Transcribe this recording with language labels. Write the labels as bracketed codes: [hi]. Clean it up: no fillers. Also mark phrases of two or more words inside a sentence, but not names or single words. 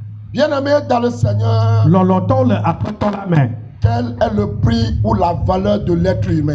[fr] Bien-aimé dans le Seigneur, [ee] lɔlɔtɔwo le aƒetɔ la me. [fr] quel est le prix ou la valeur de l'être humain?